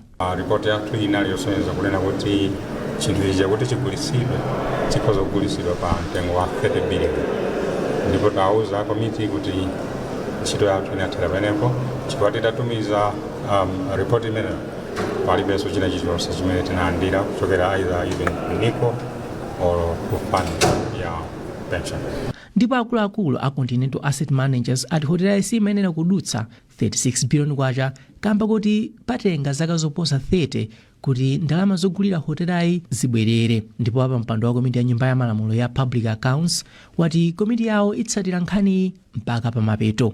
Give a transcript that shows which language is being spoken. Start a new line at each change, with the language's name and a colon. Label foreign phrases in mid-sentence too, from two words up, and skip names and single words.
Nyanja: Ripoti yathu inali yosonyeza kunena kuti chinthu ichi chakuti chigulisidwe chikhoza kugulisidwa pa mtengo wa 30 billion. Ndipo tauza komiti kuti ntchito yathu inathera pamenepo chifukwa titatumiza report imene palibenso china chilichonse chimene tinalandira kuchokera
English: either even
Nyanja: NICO or fund ya pension. ndipo akuluakulu a Continental Asset Managers ati hotelayi simayenera kudutsa 36 billion kwacha kamba kuti patenga zaka zoposa 30 kuti ndalama zogulira hotelayi zibwerere. Ndipo apa mpando wa komiti ya nyumba ya malamulo ya Public Accounts wati komiti yawo itsatira nkhani mpaka pamapeto.